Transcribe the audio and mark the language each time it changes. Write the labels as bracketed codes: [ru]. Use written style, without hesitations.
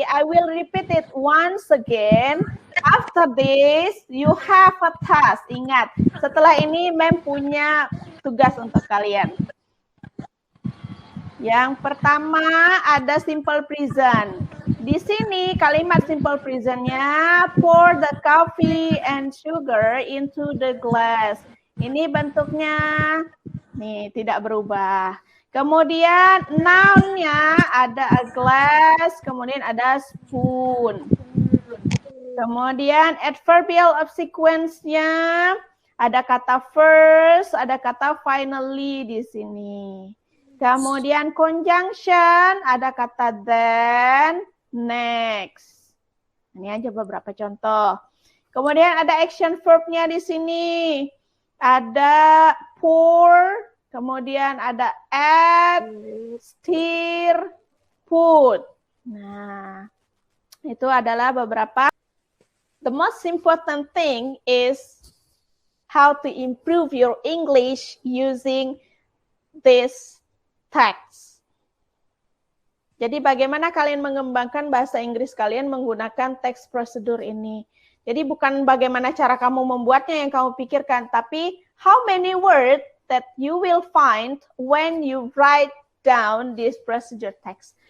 [en] I will repeat it once again. After this, you have a task. [id] Ingat, setelah ini Mem punya tugas untuk kalian. Yang pertama ada simple present. Di sini kalimat [en] simple present-nya pour the coffee and sugar into the glass. [id] Ini bentuknya nih tidak berubah. Kemudian noun-nya ada a glass, kemudian ada spoon. Kemudian adverbial of sequence-nya ada kata first, ada kata finally di sini. Kemudian conjunction ada kata then, next. Ini aja beberapa contoh. Kemudian ada action verb-nya di sini. Ada pour, kemudian ada add, stir, put. Nah, itu adalah beberapa. [en] The most important thing is how to improve your English using this text. [id] Jadi bagaimana kalian mengembangkan bahasa Inggris kalian menggunakan teks prosedur ini. Jadi bukan bagaimana cara kamu membuatnya yang kamu pikirkan, tapi [en] how many words that you will find when you write down this procedure text.